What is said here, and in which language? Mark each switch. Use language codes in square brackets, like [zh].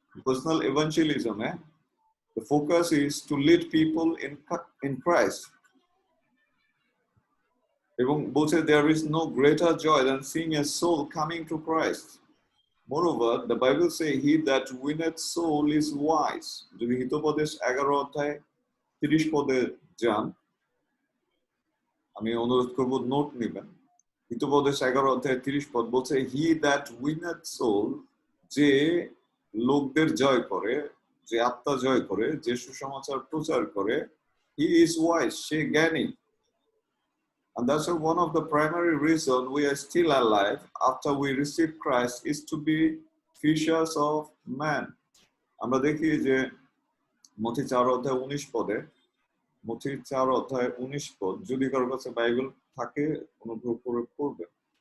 [en] Personal evangelism, the focus is to lead people in Christ. [bn] এবং বলছে, [en] there is no greater joy than seeing a soul coming to Christ. Moreover, the Bible says, he that winneth soul is wise. [bn] যদি হিতোপদেশ 11 অধ্যায় 30 পদে যান, আমি অনুরোধ করব note নেবেন। হিতোপদেশ 11 অধ্যায় 30 পদ বলছে, [en] he that winneth soul, [bn] যে লোকদের জয় করে, যে আত্মা জয় করে, যে সুসমাচার প্রচার করে, [en] he is wise, [bn] সে জ্ঞানী। [en] And that's one of the primary reasons we are still alive after we receive Christ is to be fishers of men. [bn] আমরা দেখি যে মথি 4 অধ্যায় 19 পদে, মথি 4 অধ্যায় 19 পদ, যদি কারোর কাছে বাইবেল থাকে অনুগ্রহ করে পড়বেন।